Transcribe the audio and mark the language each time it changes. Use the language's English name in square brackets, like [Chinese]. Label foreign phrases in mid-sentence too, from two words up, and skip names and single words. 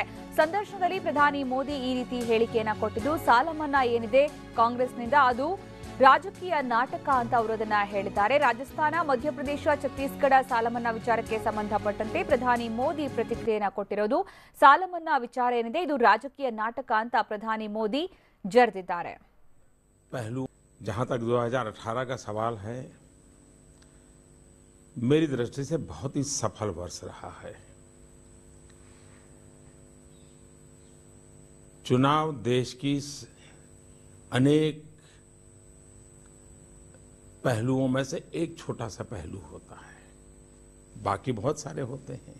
[Kannada] ಸಂದರ್ಶನದಲ್ಲಿ ಪ್ರಧಾನಿ ಮೋದಿ ಈ ರೀತಿ ಹೇಳಿಕೆಯನ್ನ ಕೊಟ್ಟಿದ್ದು, ಸಾಲಮನ್ನಾ ಏನಿದೆ ಕಾಂಗ್ರೆಸ್ನಿಂದ ಅದು ರಾಜಕೀಯ ನಾಟಕ ಅಂತ ಅವರು ಅದನ್ನ ಹೇಳಿದ್ದಾರೆ. ರಾಜಸ್ಥಾನ, ಮಧ್ಯಪ್ರದೇಶ, ಛತ್ತೀಸ್ಗಢ ಸಾಲಮನ್ನಾ ವಿಚಾರಕ್ಕೆ ಸಂಬಂಧಪಟ್ಟಂತೆ ಪ್ರಧಾನಿ ಮೋದಿ ಪ್ರತಿಕ್ರಿಯೆಯನ್ನ ಕೊಟ್ಟಿರೋದು. ಸಾಲಮನ್ನಾ ವಿಚಾರ ಏನಿದೆ ಇದು ರಾಜಕೀಯ ನಾಟಕ ಅಂತ ಪ್ರಧಾನಿ ಮೋದಿ ಜರೆದಿದ್ದಾರೆ. [Hindi] जहां तक 2018 का सवाल है, मेरी दृष्टि से बहुत ही सफल वर्ष रहा है। चुनाव देश की अनेक पहलुओं में से एक छोटा सा पहलू होता है, बाकी बहुत सारे होते हैं।